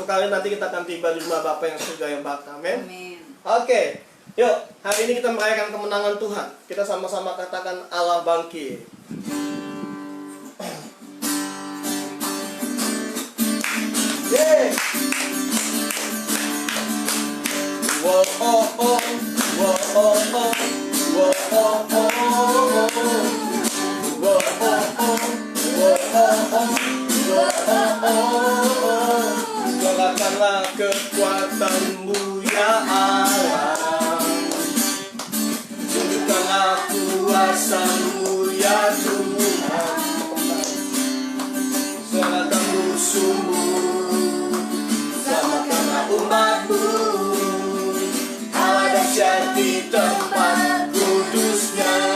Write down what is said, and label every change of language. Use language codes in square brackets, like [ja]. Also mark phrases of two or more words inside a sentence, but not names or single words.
[id] dan nanti kita akan tiba di rumah Bapa yang surga yang bakti. Amin. Amin. Oke, yuk hari ini kita merayakan kemenangan Tuhan. Kita sama-sama katakan Allah bangkit. Yeah. Whoa, oh, oh, whoa, oh, oh, whoa, oh, oh, whoa, oh, oh, whoa, oh, oh, whoa, oh, oh. Gerakanlah kekuatan-Mu ya Allah, tunjukkanlah kuasa-Mu ya Tuhan, serahkan musuh-Mu, selamatkanlah umat-Mu, Allah dahsyat di tempat kudusnya.